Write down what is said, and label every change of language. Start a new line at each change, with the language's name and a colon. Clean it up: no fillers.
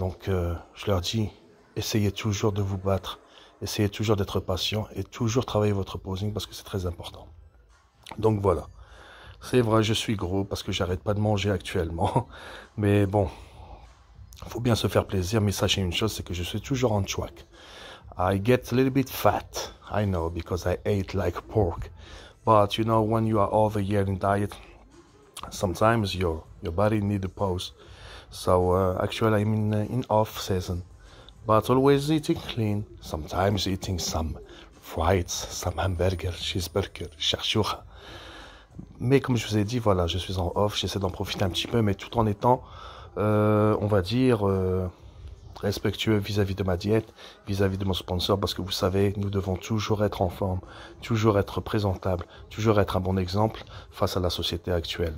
French: Donc je leur dis, essayez toujours de vous battre, essayez toujours d'être patient et toujours travailler votre posing parce que c'est très important. Donc voilà, c'est vrai, je suis gros parce que j'arrête pas de manger actuellement, mais bon, faut bien se faire plaisir. Mais sachez une chose, c'est que je suis toujours
English: on track. I get a little bit fat, I know, because I ate like pork, but you know, when you are all the year in diet, sometimes your body need a pause. So actually I'm in off season, but always eating clean, sometimes eating some fries, some hamburger, cheeseburger, chouchoucha.
French: Mais comme je vous ai dit, voilà, je suis en off, j'essaie d'en profiter un petit peu, mais tout en étant, on va dire, respectueux vis-à-vis de ma diète, vis-à-vis de mon sponsor, parce que vous savez, nous devons toujours être en forme, toujours être présentable, toujours être un bon exemple face à la société actuelle.